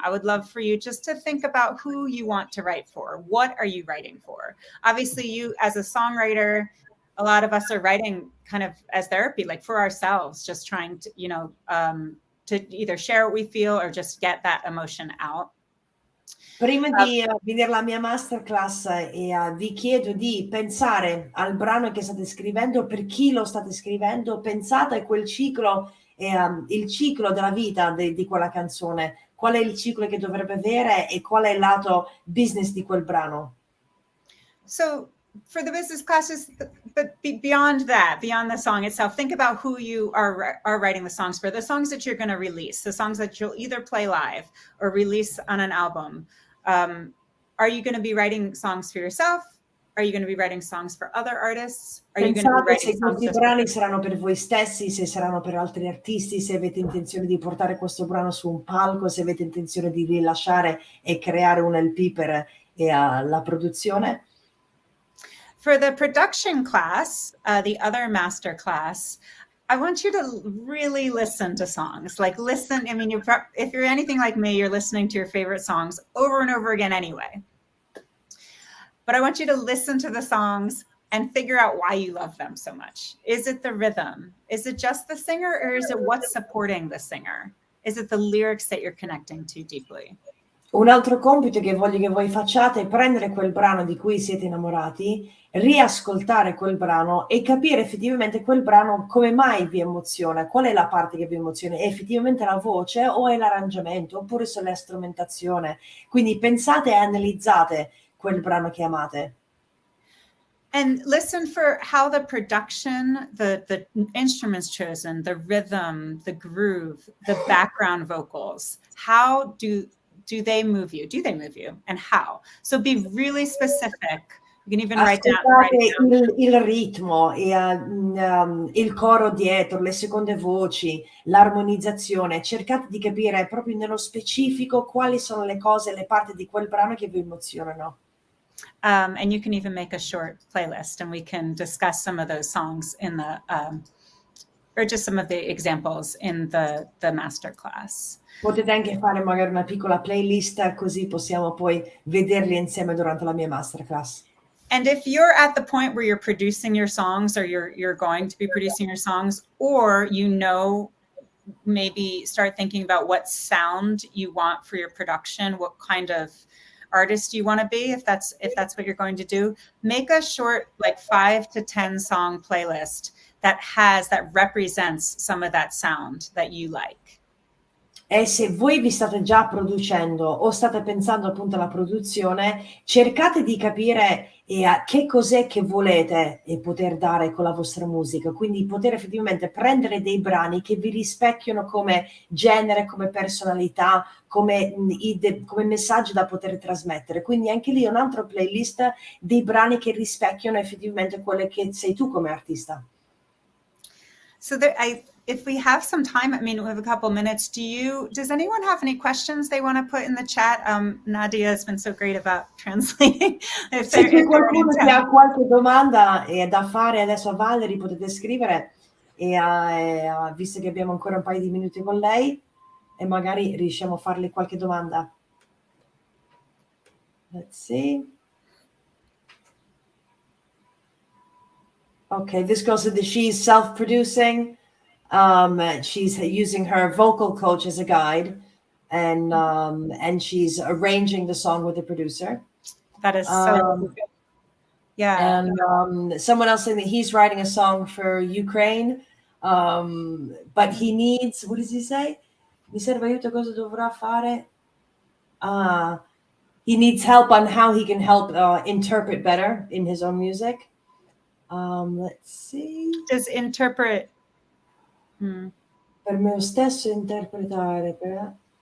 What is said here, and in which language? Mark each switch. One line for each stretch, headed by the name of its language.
English: I would love for you just to think about who you want to write for. What are you writing for? Obviously, you as a songwriter, a lot of us are writing kind of as therapy, like for ourselves, just trying to, to either share what we feel or just get that emotion out.
Italian: Prima di vedere la mia masterclass, vi chiedo di pensare al brano che state scrivendo, per chi lo state scrivendo, pensate a quel ciclo, il ciclo della vita di quella canzone, qual è il ciclo che dovrebbe avere e qual è il lato business di quel brano.
English: So for the business classes, but beyond that, beyond the song itself, think about who you are writing the songs for, the songs that you're going to release, the songs that you'll either play live or release on an album. Are you going to be writing songs for yourself? Are you going to be writing songs for other artists? Are you going to be writing
Italian: se
English: songs
Italian: questi brani saranno per voi stessi, se saranno per altri artisti, se avete intenzione di portare questo brano su un palco, se avete intenzione di rilasciare e creare un LP per la produzione.
English: For the production class, the other master class, I want you to really listen to songs. Like listen, I mean, if you're anything like me, you're listening to your favorite songs over and over again anyway. but I want you to listen to the songs and figure out why you love them so much. Is it the rhythm? Is it just the singer, or is it what's supporting the singer? Is it the lyrics that you're connecting to deeply?
Italian: Un altro compito che voglio che voi facciate è prendere quel brano di cui siete innamorati, riascoltare quel brano e capire effettivamente quel brano come mai vi emoziona, qual è la parte che vi emoziona, è effettivamente la voce o è l'arrangiamento oppure se è la strumentazione. Quindi pensate e analizzate quel brano che amate.
English: And listen for how the production, the instruments chosen, the rhythm, the groove, the background vocals, how do they move you? Do they move you? And how? So be really specific. You can even write down.
Italian: Il ritmo, il coro dietro, le seconde voci, l'armonizzazione. Cercate di capire proprio nello specifico quali sono le cose, le parti di quel brano che vi emozionano.
English: And you can even make a short playlist, and we can discuss some of those songs in the, or just some of the examples in the masterclass.
Italian: Potete anche fare magari una piccola playlist, così possiamo poi vederli insieme durante la mia masterclass.
English: And if you're at the point where you're producing your songs, or you're going to be producing your songs, or maybe start thinking about what sound you want for your production, what kind of artist you want to be, if that's what you're going to do, make a short, like 5 to 10 song playlist that represents some of that sound that you like.
Italian: E se voi vi state già producendo o state pensando appunto alla produzione, cercate di capire che cos'è che volete poter dare con la vostra musica, quindi poter effettivamente prendere dei brani che vi rispecchiano come genere, come personalità, come messaggio da poter trasmettere. Quindi anche lì un altro playlist dei brani che rispecchiano effettivamente quello che sei tu come artista.
English: So if we have some time, I mean, we have a couple minutes. Does anyone have any questions they want to put in the chat? Nadia has been so great about translating.
Italian: Se c'è qualcuno che ha qualche domanda da fare adesso a Valerie, potete scrivere, visto che abbiamo ancora un paio di minuti con lei, e magari riusciamo a farle qualche domanda.
English: Let's see. Okay, this girl said that she's self-producing. She's using her vocal coach as a guide, and she's arranging the song with the producer. That is so good. Yeah. And someone else saying that he's writing a song for Ukraine, but he needs, what does he say?
Italian: Mi serve aiuto, cosa dovrà fare?
English: He needs help on how he can help interpret better in his own music. Let's see. Does interpret.
Italian: Per me stesso interpretare,